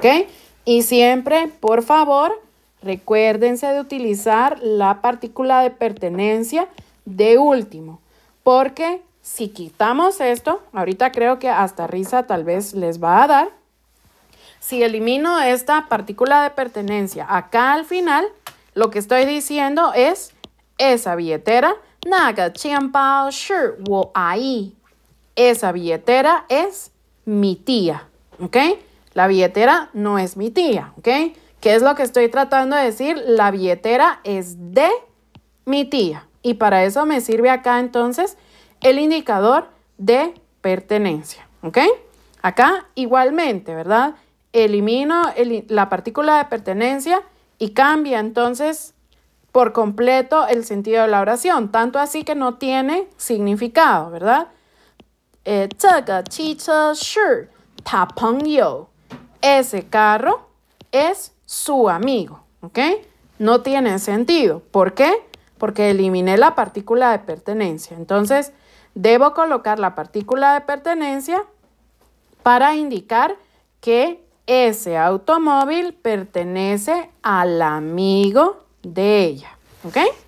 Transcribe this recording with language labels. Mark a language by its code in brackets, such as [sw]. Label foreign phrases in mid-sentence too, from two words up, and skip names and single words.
[es] Y siempre, por favor, recuérdense de utilizar la partícula de pertenencia de último, porque si quitamos esto, ahorita creo que hasta risa tal vez les va a dar. Si elimino esta partícula de pertenencia acá al final, lo que estoy diciendo es esa billetera, [zh] 那个钱包是我阿姨. [es] Esa billetera es mi tía, ¿ok? La billetera no es mi tía, ¿ok? ¿Qué es lo que estoy tratando de decir? La billetera es de mi tía. Y para eso me sirve acá entonces el indicador de pertenencia, ¿ok? Acá igualmente, ¿verdad? Elimino la partícula de pertenencia y cambia entonces por completo el sentido de la oración, tanto así que no tiene significado, ¿verdad? [zh] 这个汽车是他朋友. [es] Ese carro es su amigo, ¿ok? No tiene sentido. ¿Por qué? Porque eliminé la partícula de pertenencia. Entonces, debo colocar la partícula de pertenencia para indicar que ese automóvil pertenece al amigo de ella, ¿ok?